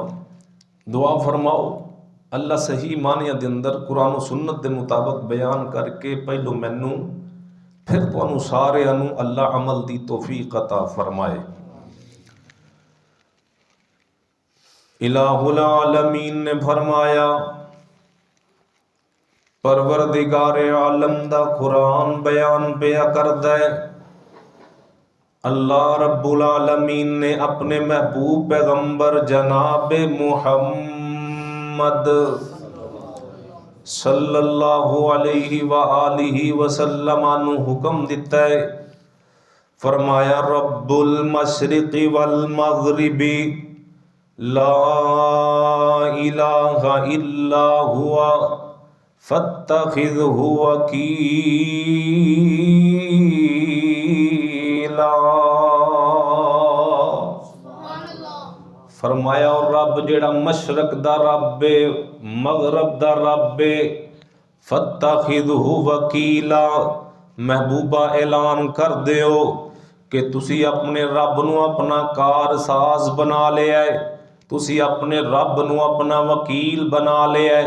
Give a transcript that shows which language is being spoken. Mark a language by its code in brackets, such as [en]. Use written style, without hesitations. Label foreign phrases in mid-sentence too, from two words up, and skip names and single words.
[pa] دعا فرماؤ اللہ صحیح معنیاں دے اندر قرآن اور سنت دے مطابق بیان کر کے پہلوں مینوں فیر تہانوں ساریاں نوں اللہ عمل دی توفیق عطا فرمائے. [ar] إله العالمين [pa] نے فرمایا پروردگار عالم دا قرآن بیان پیا کردا ہے. [ar] الله رب العالمين [pa] نے اپنے محبوب پیغمبر جناب محمد [ar] صلى الله عليه و آله وسلم [pa] نوں حکم دتا ہے. [ar] فرمایا رب المشرق والمغرب لا إله إلا هو فاتخذه وكيلا. [pa] فرمایا اور رب جیہڑا مشرق دا رب ہے، مغرب دا رب ہے, मगरब दा रब है, [ar] فاتخذه وكيلا, [pa] محبوبا اعلان کر دیو کہ تسیں اپنے رب نوں اپنا کارساز بنا لیا ہے، تسیں اپنے رب نوں اپنا وکیل بنا لیا ہے.